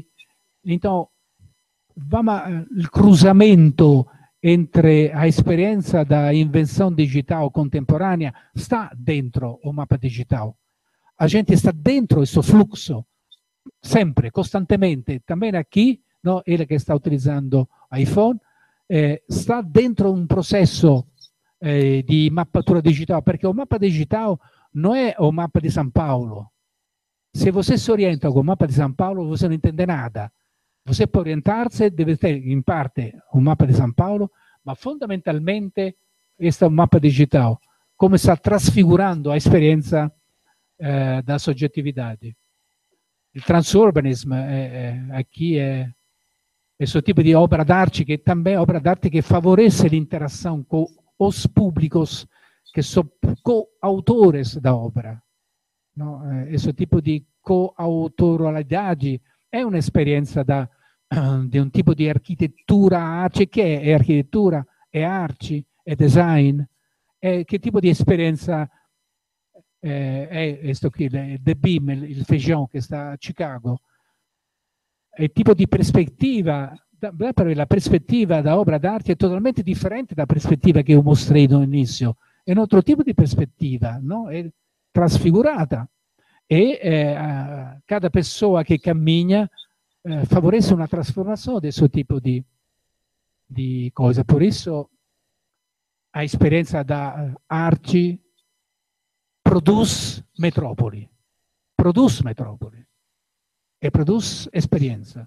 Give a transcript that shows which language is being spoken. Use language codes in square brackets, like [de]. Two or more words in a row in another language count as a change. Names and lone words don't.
[pt] Então, il cruzamento entre a esperienza da invenção digital contemporânea está dentro o mapa digital. A gente está dentro questo fluxo, sempre, costantemente. Também aqui, no, ele que está [it] utilizzando iPhone, sta dentro un processo di mappatura digitale, perché un mappa digitale non è un mappa di San Paolo. [pt] Se você se orienta com o mapa de São Paulo, você não entende nada. Você, para orientar-se, deve ter, em parte, um mapa de São Paulo, mas fundamentalmente, este é um mapa digital. Como está transfigurando a experiência da soggettividade. [it] Il transurbanismo aqui é questo tipo di opera d'arte che [pt] também é [it] opera d'arte che favorece l'interazione con os públicos che sono coautores da opera. No? Questo tipo di coautoralidade è un'esperienza di un tipo di architettura arte, che è architettura, è arte, è design, che tipo di esperienza è questo qui, The Beam, il Feijão che sta a Chicago, il tipo di prospettiva, la prospettiva da opera d'arte è totalmente differente dalla prospettiva che io mostrei all'inizio, è un altro tipo di prospettiva, no? È trasfigurata e [pt] cada pessoa [it] che cammina favorece una trasformazione di questo tipo di cose. Per isso a esperienza da arte produce metropoli e produce esperienza.